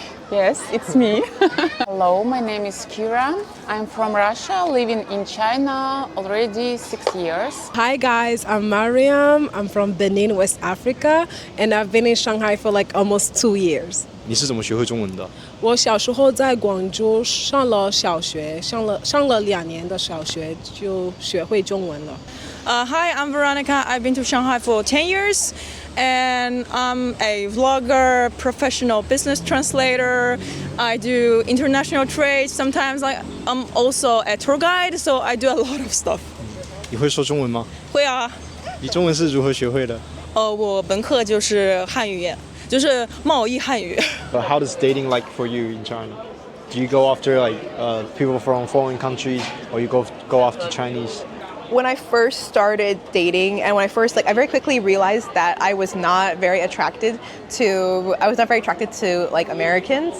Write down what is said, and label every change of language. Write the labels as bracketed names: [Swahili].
[English] Yes, it's me. Hello, my name is Kira. I'm from Russia, living in China already 6 years. Hi guys, I'm Mariam. I'm from Benin, West Africa, and I've been in Shanghai for like almost 2 years. [Chinese] 你是怎么学会中文的？我小时候在广州上了小学，上了2年的小学就学会中文了。 [English] Hi, I'm Veronica. I've been to Shanghai for 10 years, and I'm a vlogger, professional business translator. I do international trade. Sometimes I'm also a tour guide, so I do a lot of stuff. [Chinese] 你会说中文吗？会啊。你中文是如何学会的？我本科就是汉语言，就是贸易汉语。 [English] But how does dating like for you in China? Do you go after like people from foreign countries, or you go after Chinese? When I first started dating, and when I very quickly realized that I was not very attracted to like Americans.